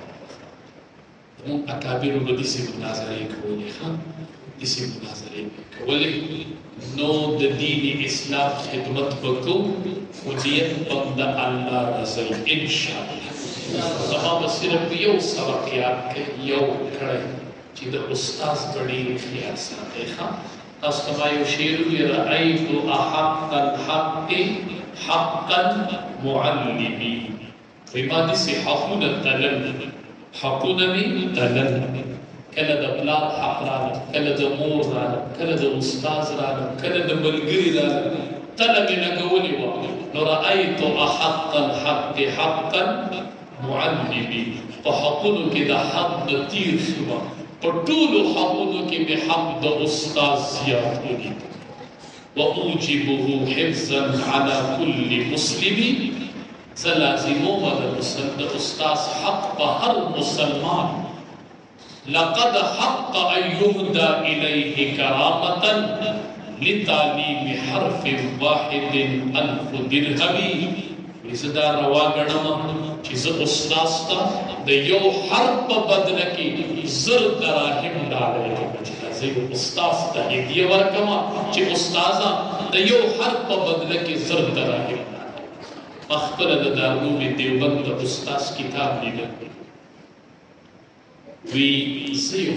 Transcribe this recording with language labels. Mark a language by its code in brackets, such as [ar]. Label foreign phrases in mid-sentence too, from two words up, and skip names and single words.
[ps] زموږ اکابرو به داسې مناظرې کولې داسې مناظرې به کولې نو د دین اسلام خدمت به کوو خو نیت به د الله رضا وي انشاءالله زما به صرف یو سبق یاد کړئ یو کړی چې د استاذ به ډېر خیال ساتئ تاسو ته ما یو شعر ویلی [ar] رأیت احق الحق حقا معلمي [ps] وایي ما داسې حقونه تلل حقونه مې تلل کله د پلار حق راغله کله د مور راغله کله د استاذ راغله کله د ملګري راغله تله مې لګولې وه نو [ar] رأیت احق الحق حقا معلمي [ps] په حقونو کې د حق د تیر شوه په ټولو حقونو کې مې حق د استاذ زیات ولید [ar] وأوجبه حفظا على كل مسلم [ps] زه لازمومه د استاذ حق په هر مسلمان [ar] لقد حق أن يهدى إليه كرامة لتعليم حرف واحد 1000 درهم [ps] زه دا روا ګڼم چې زه استاذ ته د یو حرف په بدله کې 1000 دراهم ډالۍ کوم چې زه یو استاذ ته هدیه ورکوم چې استاذه د یو حرف په بدله کې 1000 دراهم خپله د دارالعلوم دیوبند د استاذ کتاب لیدل وی زه یو